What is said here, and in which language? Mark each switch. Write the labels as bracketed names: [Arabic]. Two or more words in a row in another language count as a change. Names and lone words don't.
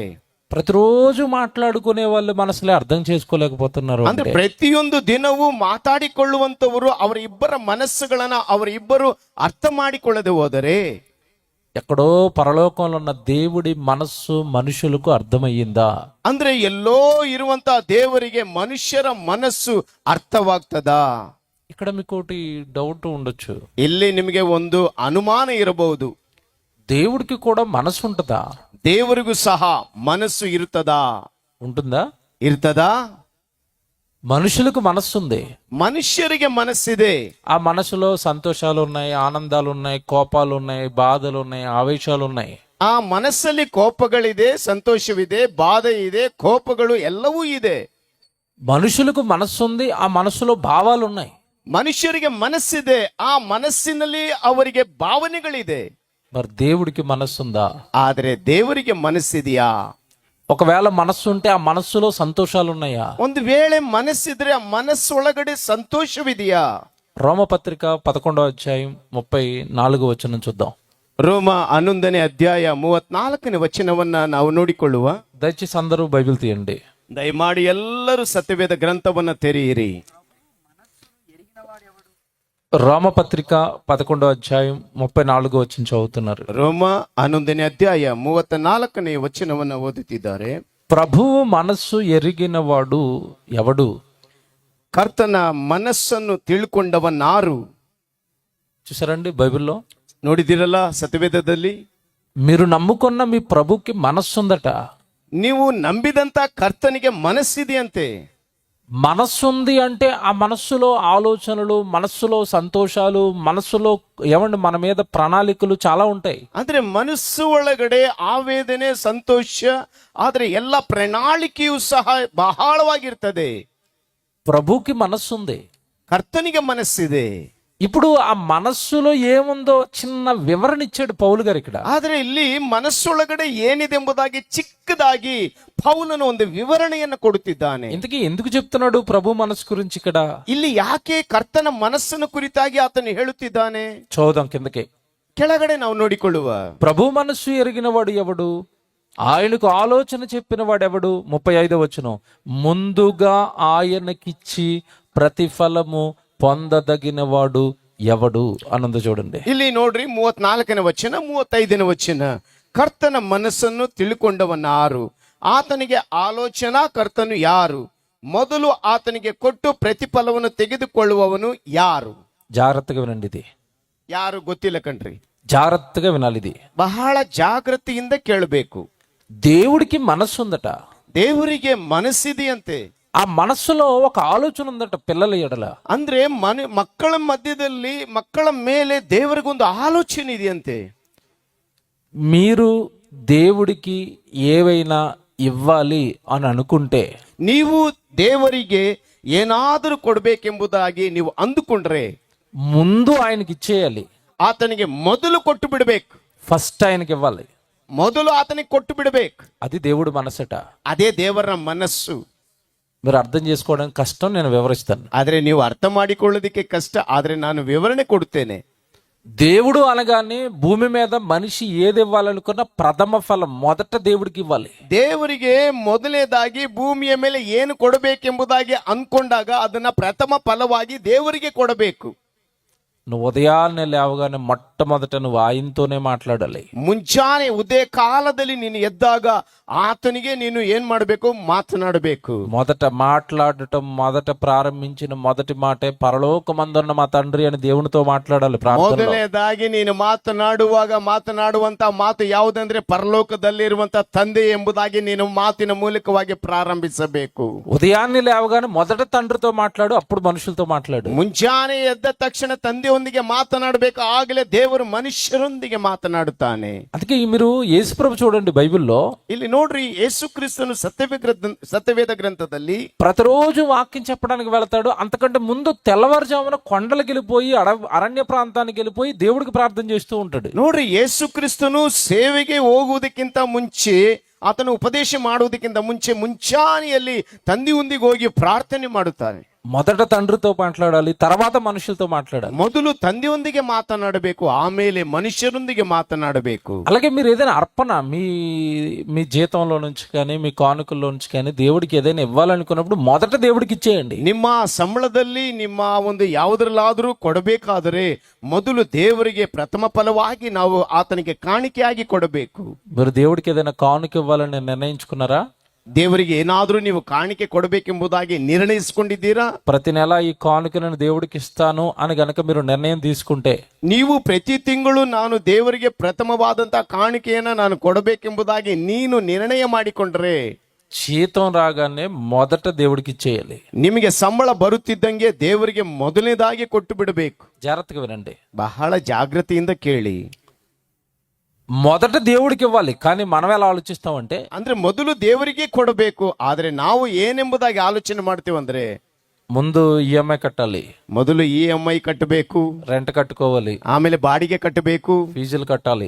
[Telugu] ప్రతిరోజు మాట్లాడుకునే వాళ్ళు మనసులే అర్థం చేసుకోలేకపోతున్నారు. [Kannada] ಅಂದ್ರೆ ಪ್ರತಿಯೊಂದು ದಿನವೂ ಮಾತಾಡಿಕೊಳ್ಳುವಂತವರು ಅವರ ಇಬ್ಬರ ಮನಸ್ಸುಗಳನ್ನ ಅವರಿಬ್ಬರು ಅರ್ಥ ಮಾಡಿಕೊಳ್ಳದೆ ಹೋದರೆ, [Telugu] ఎక్కడో పరలోకంలో ఉన్న దేవుడి మనస్సు మనుషులకు అర్థమయ్యిందా? [Kannada] ಅಂದ್ರೆ ಎಲ್ಲೋ ಇರುವಂತ ದೇವರಿಗೆ ಮನುಷ್ಯರ ಮನಸ್ಸು ಅರ್ಥವಾಗ್ತದಾ? [Telugu] ఇక్కడ మీకు ఒకటి డౌట్ ఉండొచ్చు, [Kannada] ಇಲ್ಲಿ ನಿಮಗೆ ಒಂದು ಅನುಮಾನ ಇರಬಹುದು, [Telugu] దేవుడికి కూడా మనసు ఉంటుందా? [Kannada] ದೇವರಿಗೂ ಸಹ ಮನಸ್ಸು ಇರುತ್ತದಾ? [Telugu] ఉంటుందా? [Kannada] ಇರ್ತದಾ? [Telugu] మనుషులకు మనస్సు ఉంది, [Kannada] ಮನುಷ್ಯರಿಗೆ ಮನಸ್ಸಿದೆ. [Telugu] ఆ మనసులో సంతోషాలు ఉన్నాయి, ఆనందాలు ఉన్నాయి, కోపాలు ఉన్నాయి, బాధలు ఉన్నాయి, ఆవేశాలు ఉన్నాయి. [Kannada] ಆ ಮನಸ್ಸಲ್ಲಿ ಕೋಪಗಳಿದೆ, ಸಂತೋಷವಿದೆ, ಬಾಧೆ ಇದೆ, ಕೋಪಗಳು ಎಲ್ಲವೂ ಇದೆ. [Telugu] మనుషులకు మనస్సు ఉంది, ఆ మనసులో భావాలు ఉన్నాయి. [Kannada] ಮನುಷ್ಯರಿಗೆ ಮನಸ್ಸಿದೆ, ಆ ಮನಸ್ಸಿನಲ್ಲಿ ಅವರಿಗೆ ಭಾವನೆಗಳಿದೆ. [Telugu] మరి దేవుడికి మనస్సు ఉందా? [Kannada] ಆದ್ರೆ ದೇವರಿಗೆ ಮನಸ್ಸಿದೆಯಾ? [Telugu] ఒకవేళ మనస్సు ఉంటే ఆ మనస్సులో సంతోషాలు ఉన్నాయా? [Kannada] ಒಂದು ವೇಳೆ ಮನಸ್ಸಿದ್ರೆ ಆ ಮನಸ್ಸೊಳಗಡೆ ಸಂತೋಷವಿದೆಯಾ? [Telugu] రోమపత్రిక 11వ అధ్యాయం 34వ వచనం చూద్దాం. [Kannada] ರೋಮ 11ನೇ ಅಧ್ಯಾಯ 34ನೇ ವಚನವನ್ನ ನಾವು ನೋಡಿಕೊಳ್ಳುವ. [Telugu] దయచేసి అందరూ బైబిల్ తీయండి. [Kannada] ದಯಮಾಡಿ ಎಲ್ಲರೂ ಸತ್ಯವೇದ ಗ್ರಂಥವನ್ನ ತೆರೆಯಿರಿ. [Telugu] రోమపత్రిక 11వ అధ్యాయం 34వ వచనం చదువుతున్నారు. [Kannada] ರೋಮ 11ನೇ ಅಧ್ಯಾಯ 34ನೇ ವಚನವನ್ನ ಓದುತ್ತಿದ್ದಾರೆ. [Telugu] ప్రభువు మనస్సు ఎరిగినవాడు ఎవడు? [Kannada] ಕರ್ತನ ಮನಸ್ಸನ್ನು ತಿಳ್ಕೊಂಡವನಾರು? [Telugu] చూసారండి బైబిల్లో, [Kannada] ನೋಡಿದಿರಲ್ಲ ಸತ್ಯವೇದದಲ್ಲಿ. [Telugu] మీరు నమ్ముకున్న మీ ప్రభుకి మనస్సు ఉందట. [Kannada] ನೀವು ನಂಬಿದಂತ ಕರ್ತನಿಗೆ ಮನಸ್ಸಿದೆಯಂತೆ. [Telugu] మనస్సుంది అంటే ఆ మనస్సులో ఆలోచనలు, మనస్సులో సంతోషాలు, మనస్సులో ఏమండి మన మీద ప్రణాళికలు చాలా ఉంటాయి. [Kannada] ಅಂದ್ರೆ ಮನಸ್ಸು ಒಳಗಡೆ ಆವೇದನೆ, ಸಂತೋಷ, ಆದ್ರೆ ಎಲ್ಲ ಪ್ರಣಾಳಿಕೆಯೂ ಸಹ ಬಹಳವಾಗಿರ್ತದೆ. [Telugu] ప్రభుకి మనస్సు ఉంది. [Kannada] ಕರ್ತನಿಗೆ ಮನಸ್ಸಿದೆ. [Telugu] ఇప్పుడు ఆ మనస్సులో ఏముందో చిన్న వివరణ ఇచ్చాడు పౌలు గారు ఇక్కడ. [Kannada] ಆದ್ರೆ ಇಲ್ಲಿ ಮನಸ್ಸೊಳಗಡೆ ಏನಿದೆ ಎಂಬುದಾಗಿ ಚಿಕ್ಕದಾಗಿ ಪೌಲನು ಒಂದು ವಿವರಣೆಯನ್ನು ಕೊಡುತ್ತಿದ್ದಾನೆ. [Telugu] ఇంతకీ ఎందుకు చెప్తున్నాడు ప్రభు మనస్సు గురించి ఇక్కడ? [Kannada] ಇಲ್ಲಿ ಯಾಕೆ ಕರ್ತನ ಮನಸ್ಸನ್ನು ಕುರಿತಾಗಿ ಆತನು ಹೇಳುತ್ತಿದ್ದಾನೆ? [Telugu] చూద్దాం కిందకి. [Kannada] ಕೆಳಗಡೆ ನಾವು ನೋಡಿಕೊಳ್ಳುವ. [Telugu] ప్రభు మనస్సు ఎరిగిన వాడు ఎవడు? ఆయనకు ఆలోచన చెప్పిన వాడెవడు? 35వ వచనం. ముందుగా ఆయనకిచ్చి ప్రతిఫలము పొందదగిన వాడు ఎవడు అన్నది చూడండి. [Kannada] ಇಲ್ಲಿ ನೋಡ್ರಿ 34ನೇ ವಚನ 35ನೇ ವಚನ. ಕರ್ತನ ಮನಸ್ಸನ್ನು ತಿಳ್ಕೊಂಡವನಾರು? ಆತನಿಗೆ ಆಲೋಚನಾ ಕರ್ತನು ಯಾರು? ಮೊದಲು ಆತನಿಗೆ ಕೊಟ್ಟು ಪ್ರತಿಫಲವನ್ನು ತೆಗೆದುಕೊಳ್ಳುವವನು ಯಾರು? [Telugu] జాగ్రత్తగా వినండి. ఇది [Kannada] ಯಾರು ಗೊತ್ತಿಲ್ಲ ಕಣ್ರಿ. [Telugu] జాగ్రత్తగా వినాలి. ఇది [Kannada] ಬಹಳ ಜಾಗೃತಿಯಿಂದ ಕೇಳಬೇಕು. [Telugu] దేవుడికి మనస్సు ఉందట. [Kannada] ದೇವರಿಗೆ ಮನಸ್ಸಿದೆಯಂತೆ. [Telugu] ఆ మనస్సులో ఒక ఆలోచన ఉందట పిల్లల ఎడల. [Kannada] ಅಂದ್ರೆ ಮಕ್ಕಳ ಮಧ್ಯದಲ್ಲಿ, ಮಕ್ಕಳ ಮೇಲೆ ದೇವರಿಗೊಂದು ಆಲೋಚನೆ ಇದೆಯಂತೆ. [Telugu] మీరు దేవుడికి ఏవైనా ఇవ్వాలి అని అనుకుంటే, [Kannada] ನೀವು ದೇವರಿಗೆ ಏನಾದರೂ ಕೊಡಬೇಕೆಂಬುದಾಗಿ ನೀವು ಅಂದುಕೊಂಡ್ರೆ [Telugu] ముందు ఆయనకి ఇచ్చేయాలి. [Kannada] ಆತನಿಗೆ ಮೊದಲು ಕೊಟ್ಟು ಬಿಡಬೇಕು. [Telugu] ఫస్ట్ ఆయనకి ఇవ్వాలి. [Kannada] ಮೊದಲು ಆತನಿಗೆ ಕೊಟ್ಟು ಬಿಡಬೇಕು. [Telugu] అది దేవుడి మనసట. [Kannada] ಅದೇ ದೇವರ ಮನಸ್ಸು. [Telugu] మీరు అర్థం చేసుకోవడం కష్టం, నేను వివరిస్తాను. [Kannada] ಆದ್ರೆ ನೀವು ಅರ್ಥ ಮಾಡಿಕೊಳ್ಳೋದಕ್ಕೆ ಕಷ್ಟ, ಆದ್ರೆ ನಾನು ವಿವರಣೆ ಕೊಡುತ್ತೇನೆ. [Telugu] దేవుడు అనగానే భూమి మీద మనిషి ఏది ఇవ్వాలనుకున్నా ప్రథమ ఫలం మొదట దేవుడికి ఇవ్వాలి. [Kannada] ದೇವರಿಗೆ ಮೊದಲನೇದಾಗಿ ಭೂಮಿಯ ಮೇಲೆ ಏನು ಕೊಡಬೇಕೆಂಬುದಾಗಿ ಅನ್ಕೊಂಡಾಗ ಅದನ್ನ ಪ್ರಥಮ ಫಲವಾಗಿ ದೇವರಿಗೆ ಕೊಡಬೇಕು. [Telugu] నువ్వు ఉదయాన్నే లేవగానే మొట్టమొదట నువ్వు ఆయనతోనే మాట్లాడాలి. [Kannada] ಮುಂಚಾನೆ ಉದಯ ಕಾಲದಲ್ಲಿ ನೀನು ಎದ್ದಾಗ ಆತನಿಗೆ ನೀನು ಏನ್ ಮಾಡಬೇಕು? ಮಾತನಾಡಬೇಕು. [Telugu] మొదట మాట్లాడటం, మొదట ప్రారంభించిన మొదటి మాటే పరలోకమందున్న మా తండ్రి అని దేవునితో మాట్లాడాలి ప్రార్థనలో. [Kannada] ಮೊದಲನೇದಾಗಿ ನೀನು ಮಾತನಾಡುವಂತ ಮಾತು ಯಾವುದಂದ್ರೆ ಪರಲೋಕದಲ್ಲಿರುವಂತ ತಂದೆ ಎಂಬುದಾಗಿ ನೀನು ಮಾತಿನ ಮೂಲಕವಾಗಿ ಪ್ರಾರಂಭಿಸಬೇಕು. [Telugu] ఉదయాన్నే లేవగానే మొదట తండ్రితో మాట్లాడు, అప్పుడు మనుషులతో మాట్లాడు. [Kannada] ಮುಂಚಾನೆ ಎದ್ದ ತಕ್ಷಣ ತಂದೆಯೊಂದಿಗೆ ಮಾತನಾಡಬೇಕು, ಆಗಲೇ ದೇವರು ಮನುಷ್ಯರೊಂದಿಗೆ ಮಾತನಾಡುತ್ತಾನೆ. [Telugu] అందుకే మీరు యేసుప్రభు చూడండి బైబిల్లో, [Kannada] ಇಲ್ಲಿ ನೋಡ್ರಿ, ಯೇಸು ಕ್ರಿಸ್ತನು ಸತ್ಯವೇದ ಗ್ರಂಥದಲ್ಲಿ [Telugu] ప్రతిరోజు వాక్యం చెప్పడానికి వెళతాడు. అంతకంటే ముందు తెల్లవారుజామున కొండలకు వెళ్ళిపోయి అరణ్య ప్రాంతానికి వెళ్ళిపోయి దేవుడికి ప్రార్థన చేస్తూ ఉంటాడు. [Kannada] ನೋಡ್ರಿ, ಯೇಸು ಕ್ರಿಸ್ತನು ಸೇವೆಗೆ ಹೋಗುವುದಕ್ಕಿಂತ ಮುಂಚೆ, ಆತನು ಉಪದೇಶ ಮಾಡುವುದಕ್ಕಿಂತ ಮುಂಚೆ ಮುಂಚಾನೆಯಲ್ಲಿ ತಂದೆಯೊಂದಿಗೆ ಹೋಗಿ ಪ್ರಾರ್ಥನೆ ಮಾಡುತ್ತಾನೆ. [Telugu] మొదట తండ్రితో మాట్లాడాలి, తర్వాత మనుషులతో మాట్లాడాలి. [Kannada] ಮೊದಲು ತಂದೆಯೊಂದಿಗೆ ಮಾತನಾಡಬೇಕು, ಆಮೇಲೆ ಮನುಷ್ಯರೊಂದಿಗೆ ಮಾತನಾಡಬೇಕು. [Telugu] అలాగే మీరు ఏదైనా అర్పణ మీ జీతంలో నుంచి కానీ మీ కానుకల్లో నుంచి కానీ దేవుడికి ఏదైనా ఇవ్వాలనుకున్నప్పుడు మొదట దేవుడికి ఇచ్చేయండి. [Kannada] ನಿಮ್ಮ ಸಂಬಳದಲ್ಲಿ, ನಿಮ್ಮ ಒಂದು ಯಾವುದರಲ್ಲಾದರೂ ಕೊಡಬೇಕಾದರೆ ಮೊದಲು ದೇವರಿಗೆ ಪ್ರಥಮ ಫಲವಾಗಿ ನಾವು ಆತನಿಗೆ ಕಾಣಿಕೆಯಾಗಿ ಕೊಡಬೇಕು. [Telugu] మీరు దేవుడికి ఏదైనా కానుక ఇవ్వాలని నిర్ణయించుకున్నారా? [Kannada] ದೇವರಿಗೆ ಏನಾದರೂ ನೀವು ಕಾಣಿಕೆ ಕೊಡಬೇಕೆಂಬುದಾಗಿ ನಿರ್ಣಯಿಸಿಕೊಂಡಿದ್ದೀರಾ? [Telugu] ప్రతి నెల ఈ కానుకలను దేవుడికి ఇస్తాను అని గనక మీరు నిర్ణయం తీసుకుంటే, [Kannada] ನೀವು ಪ್ರತಿ ತಿಂಗಳು ನಾನು ದೇವರಿಗೆ ಪ್ರಥಮವಾದಂತ ಕಾಣಿಕೆಯನ್ನ ನಾನು ಕೊಡಬೇಕೆಂಬುದಾಗಿ ನೀನು ನಿರ್ಣಯ ಮಾಡಿಕೊಂಡ್ರೆ, [Telugu] జీతం రాగానే మొదట దేవుడికి ఇచ్చేయాలి. [Kannada] ನಿಮಗೆ ಸಂಬಳ ಬರುತ್ತಿದ್ದಂಗೆ ದೇವರಿಗೆ ಮೊದಲನೇದಾಗಿ ಕೊಟ್ಟು ಬಿಡಬೇಕು. [Telugu] జాగ్రత్తగా వినండి, [Kannada] ಬಹಳ ಜಾಗೃತಿಯಿಂದ ಕೇಳಿ. [Telugu] మొదట దేవుడికి ఇవ్వాలి, కానీ మనం ఎలా ఆలోచిస్తామంటే, [Kannada] ಅಂದ್ರೆ ಮೊದಲು ದೇವರಿಗೆ ಕೊಡಬೇಕು, ಆದ್ರೆ ನಾವು ಏನೆಂಬುದಾಗಿ ಆಲೋಚನೆ ಮಾಡ್ತೀವಂದ್ರೆ, [Telugu] ముందు ఈఎంఐ కట్టాలి, [Kannada] ಮೊದಲು EMI ಕಟ್ಟಬೇಕು, [Telugu] రెంట్ కట్టుకోవాలి, [Kannada] ಆಮೇಲೆ ಬಾಡಿಗೆ ಕಟ್ಟಬೇಕು, [Telugu] ఫీజులు కట్టాలి,